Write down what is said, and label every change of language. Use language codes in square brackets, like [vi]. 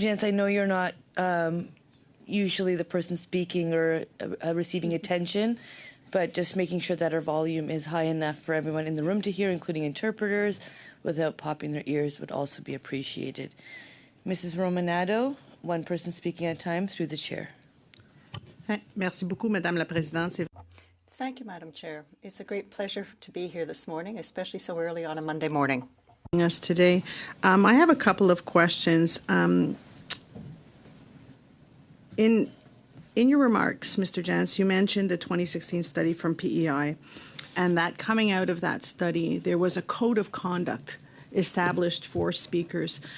[en] Jantz, I know you're not usually the person speaking or receiving attention, but just making sure that our volume is high enough for everyone in the room to hear, including interpreters, without popping their ears would also be appreciated. Mrs. Romanado, one person speaking at a time through the chair. [fr] Merci beaucoup, Madame la Présidente. [en] Thank you, Madam Chair. It's a great pleasure to be here this morning, especially so early on a Monday morning. Us today. I have a couple of questions. In your remarks, Mr. Jantz, you mentioned the 2016 study from PEI, and that coming out of that study, there was a code of conduct established for speakers.